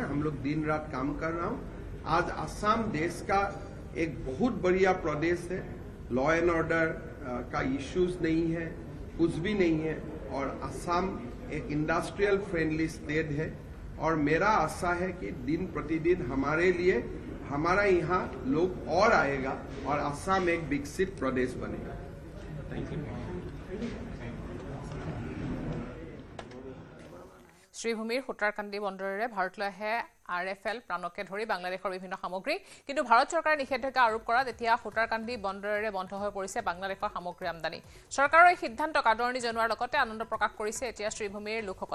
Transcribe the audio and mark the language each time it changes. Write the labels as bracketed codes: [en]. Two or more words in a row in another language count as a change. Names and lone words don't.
[hi] हम लोग दिन रात काम कर रहा हूं। आज असम देश का एक बहुत बढ़िया प्रदेश है, [en] law and order [hi] का इश्यूज नहीं है, कुछ भी नहीं है, और असम एक [en] industrial friendly state [hi] है। और मेरा आशा है कि दिन प्रतिदिन हमारे लिए हमारा यहाँ लोग और आएगा और असम एक विकसित प्रदेश बनेगा। [en] thank you. [as] শ্ৰীভূমিৰ সূতাৰকান্দি বন্দৰেৰে ভাৰতলৈ আহে RFL প্ৰাণকে ধৰি বাংলাদেশৰ বিভিন্ন সামগ্ৰী, কিন্তু ভাৰত চৰকাৰে নিষেধাজ্ঞা আৰোপ কৰাত এতিয়া সূতাৰকান্দি বন্দৰেৰে বন্ধ হৈ পৰিছে বাংলাদেশৰ সামগ্ৰী আমদানি। চৰকাৰৰ এই সিদ্ধান্তক আদৰণি জনোৱাৰ লগতে আনন্দ প্ৰকাশ কৰিছে এতিয়া শ্ৰীভূমিৰ লোকসকলে।